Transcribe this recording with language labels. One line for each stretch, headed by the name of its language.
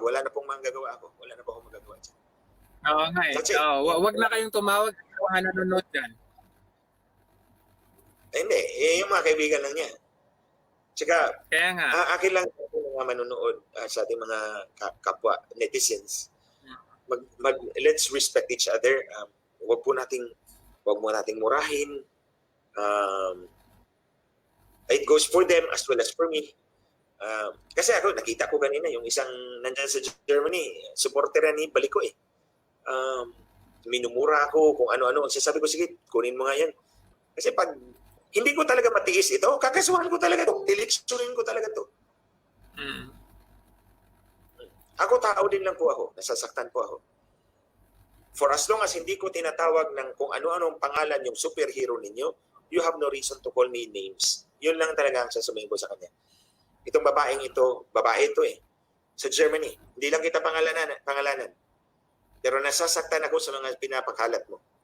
Filipino: Wala na pong magagawa ako. Wala na po akong magagawa. Oo nga eh.
English: That's it.
Filipino: Wag na kayong tumawag sa mga nanonood dyan. Hindi, yung mga kaibigan lang niya. Tsaka, Kaya nga. akin lang sa mga manonood sa ating mga kapwa netizens.
English: Let's respect each other.
Filipino: Wag mo nating murahin.
English: It goes for them as well as for me.
Filipino: Kasi ako, nakita ko kanina, yung isang nandyan sa Germany, supporter ni Baliko eh. Minumura ako kung ano-ano. Sasabi ko, sige, kunin mo nga yan. Kasi pag hindi ko talaga matiis ito, kakasuhan ko talaga ito. Eleksyonin ko talaga ito. Ako, tao din lang po ako. Nasasaktan po ako.
English: For as long as
Filipino: hindi ko tinatawag ng kung ano-anong pangalan yung superhero ninyo,
English: you have no reason to call me names.
Filipino: Yun lang talaga ang sasabihin ko sa kanya. Itong babae ito eh. Sa Germany. Hindi lang kita pangalanan. Pero nasasaktan ako sa mga pinapakalat mo.